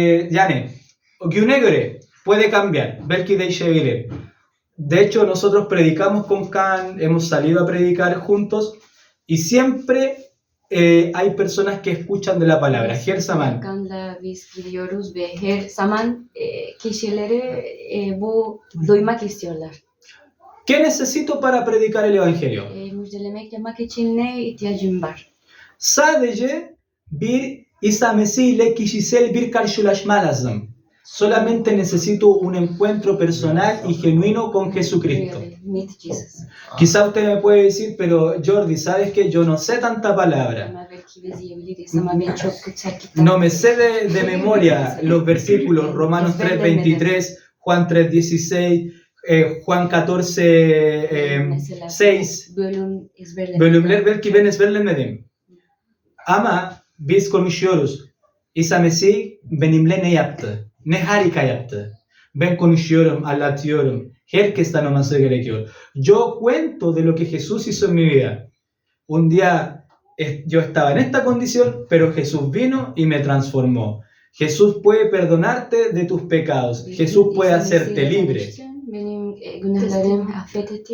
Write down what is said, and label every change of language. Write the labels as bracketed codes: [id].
[tr] Yani, güne göre [es] puede cambiar, [tr] belki değişebilir. [es] De hecho, nosotros predicamos con Can, hemos salido a predicar juntos y siempre hay personas que escuchan de la palabra. [tr] Her zaman. Kanla biz gidiyoruz ve her zaman kişileri bu duymak istiyorlar. [es] ¿Qué necesito para predicar el evangelio? [tr] Müjdelemek yapmak için ne ihtiyacım var? Sadece bir İsa Mesih ile kişisel bir karşılaşma lazım. [es] Solamente necesito un encuentro personal y genuino con Jesucristo. [en] Really meet Jesus. [es] Quizá usted me puede decir, pero Jordi, ¿sabes que yo no sé tanta palabra? [tr] Ama belki biz diyebiliriz ama ben çok kutsal kitap. [es] No me sé de memoria los versículos, Romanos 3:23, Juan 3:16, Juan 14, [tr] Mesela [es] 6. [tr] bölüm ezberlemek. Bölümler belki ben ezberlemedim. Ama biz konuşuyoruz. İsa Mesih benimle ne yaptı? Ne harika yaptı. Ben konuşuyorum, anlatıyorum. Herkes tanıması gerekiyor. [es] Yo cuento de lo que Jesús hizo en mi vida. Un día yo estaba en esta condición, pero Jesús vino y me transformó. Jesús puede perdonarte de tus pecados. Jesús puede hacerte libre. [tr] Benim günahlarım affetti.